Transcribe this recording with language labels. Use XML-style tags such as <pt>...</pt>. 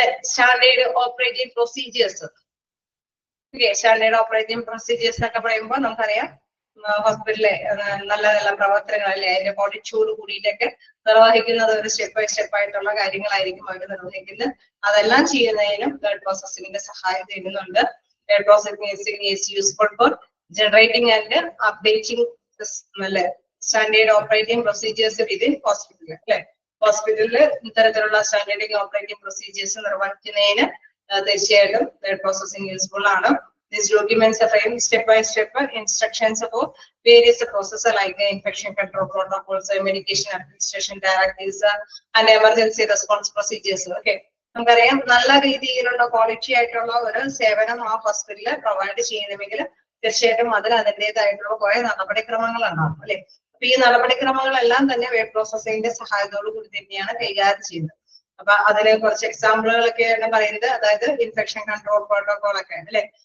<ml>Standard operating procedures. Okay, standard operating procedures എന്നൊക്കെ പറയുമ്പോൾ നമുക്കറിയാം ഹോസ്പിറ്റലിലെ നല്ല നല്ല പ്രവർത്തനങ്ങൾ അല്ലെ അതിന്റെ ക്വാളിറ്റിയോട് കൂടിയിട്ടൊക്കെ നിർവഹിക്കുന്നത് ഒരു സ്റ്റെപ്പ് ബൈ സ്റ്റെപ്പ് ആയിട്ടുള്ള കാര്യങ്ങളായിരിക്കും അവർ നിർവഹിക്കുന്നത്. അതെല്ലാം ചെയ്യുന്നതിനും വേർഡ് പ്രോസസ്സിംഗിന്റെ സഹായം തേടുന്നുണ്ട്.</ml> <en>Word processing is useful for generating and updating standard operating procedures within hospital.</en> <ml>ഹോസ്പിറ്റലില് ഇത്തരത്തിലുള്ള സ്റ്റാൻഡേർഡ് ഓപ്പറേറ്റിംഗ് പ്രൊസീജിയേഴ്സ് നിർവഹിക്കുന്നതിന് തീർച്ചയായിട്ടും വേർഡ് പ്രോസസ്സിംഗ് യൂസ്ഫുൾ ആണ്.</ml> <en>These documents frame step-by-step instructions for various processes like infection control protocols, medication administration directives, and emergency response procedures. Okay.</en> <ml>നമുക്കറിയാം നല്ല രീതിയിലുള്ള quality ആയിട്ടുള്ള ഒരു സേവനം ആ ഹോസ്പിറ്റലിൽ പ്രൊവൈഡ് ചെയ്യണമെങ്കിൽ തീർച്ചയായിട്ടും അതിൽ അതിൻ്റെതായിട്ടുള്ള കുറെ നടപടിക്രമങ്ങൾ ഉണ്ടാവും അല്ലെ. അപ്പൊ ഈ നടപടിക്രമങ്ങളെല്ലാം തന്നെ വേർഡ് പ്രോസസ്സിംഗിന്റെ സഹായത്തോടു കൂടി തന്നെയാണ് കൈകാര്യം ചെയ്യുന്നത്. അപ്പൊ അതിന് കുറച്ച് എക്സാമ്പിളുകളൊക്കെയാണ് പറയുന്നത്. അതായത് ഇൻഫെക്ഷൻ കൺട്രോൾ പ്രോട്ടോകോൾ ഒക്കെ അല്ലെ</ml>